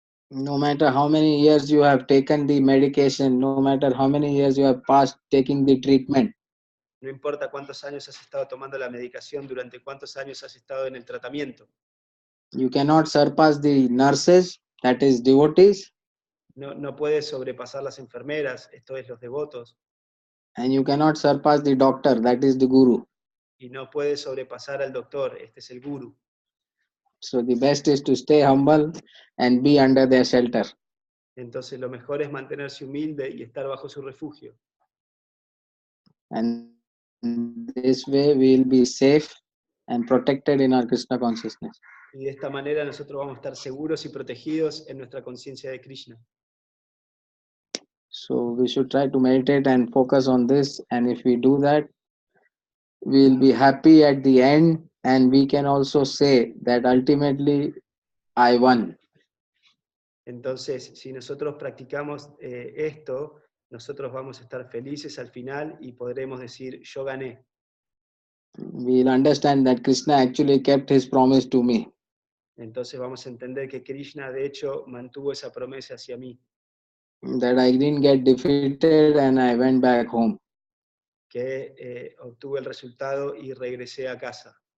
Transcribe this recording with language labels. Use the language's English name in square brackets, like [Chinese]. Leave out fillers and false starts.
[English] No matter how many years you have taken the medication, no matter how many years you have passed taking the treatment, [Spanish] No importa cuántos años has estado tomando la medicación, durante cuántos años has estado en el tratamiento. [English] you cannot surpass the nurses, that is devotees, [Spanish] No puedes sobrepasar las enfermeras, esto es los devotos, [English] and you cannot surpass the doctor, that is the guru. [Spanish] y no puedes sobrepasar al doctor, este es el Guru. [English] So the best is to stay humble and be under their shelter. [Spanish] Entonces lo mejor es mantenerse humilde y estar bajo su refugio. [English] And this way we will be safe and protected in our Krishna consciousness. [Spanish] Y de esta manera nosotros vamos a estar seguros y protegidos en nuestra conciencia de Krishna. [English] So we should try to meditate and focus on this, and if we do that, we will be happy at the end, and we can also say that ultimately I won. [Spanish] Entonces, si nosotros practicamos esto, nosotros vamos a estar felices al final y podremos decir, yo gané. [English] We will understand that Krishna actually kept his promise to me. [Spanish] Entonces vamos a entender que Krishna de hecho mantuvo esa promesa hacia mí. [English] That I didn't get defeated and I went back home. [Spanish] Que obtuve el resultado y regresé a casa.